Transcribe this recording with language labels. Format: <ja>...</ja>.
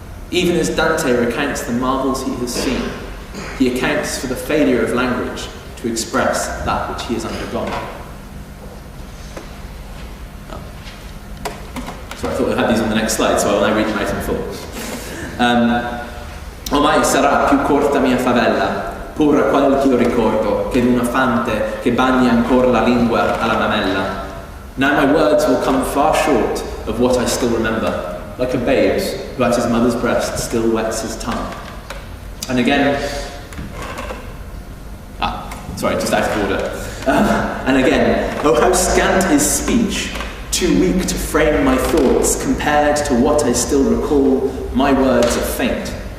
<en>Even as Dante recounts the marvels he has seen, he accounts for the failure of language to express that which he has undergone. So I thought we had these on the next slide, so I will now read them out in full.</en> <it>Ormai sarà più corta mia favella, pur quel ch'io ricordo, che d'una fante che bagna ancora la lingua alla mamella.</it> <en>Now my words will come far short of what I still remember, like a babe's who at his mother's breast still wets his tongue. And again, just out of order. And again, oh how scant is speech, too weak to frame my thoughts, compared to what I still recall, my words are faint.</en>